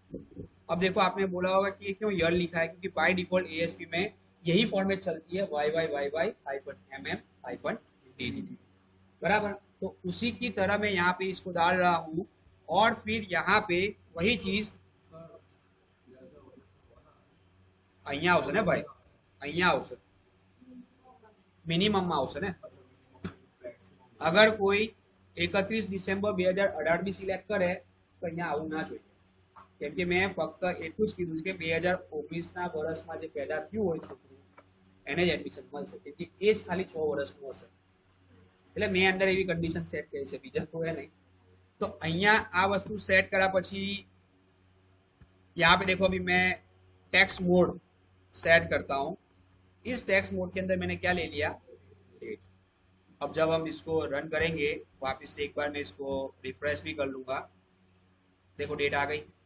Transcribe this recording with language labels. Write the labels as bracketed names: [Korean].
[Hindi] अब देखो आपने बोला होगा कि ये क्यों ईयर लिखा है, क्योंकि बाय डिफॉल्ट एएसपी में यही फॉर्मेट चलती है, Y Y Y Y hyphen M M hyphen D D. बराबर, तो उसी की तरह मैं यहाँ पे इसको डाल रहा हूँ और फिर यहाँ पे वही चीज [Gujarati] અહીંયા આવશે ને ભાઈ, અહીંયા આવશે, મિનિમમમાં આવશે ને। અગર કોઈ 31 ડિસેમ્બર 2018 બી સિલેક્ટ કરે તો અહીંયા આવું ના જોઈએ, કેમ કે મેં ફક્ત એટલું જ કીધું કે 2019ના વર્ષમાં જે પેદા થયું હોય છોકરું એને જ એડમિશન મળશે, કેમ કે એ જ ખાલી 6 વર્ષનું હશે। એટલે મેં અંદર એવી કન્ડિશન સેટ કરી છે, બીજા કોઈ નહીં। [Hindi] तो [Gujarati] અહીંયા આ વસ્તુ સેટ કર્યા પછી [Hindi] यहाँ पे देखो अभी मैं टेक्स्ट मोड सेट करता हूँ। इस टेक्स्ट मोड के अंदर मैंने क्या ले लिया, डेट। अब जब हम इसको रन करेंगे वापस से एक बार मैं इसको रिफ्रेश भी कर लूंगा, देखो डेट आ गई।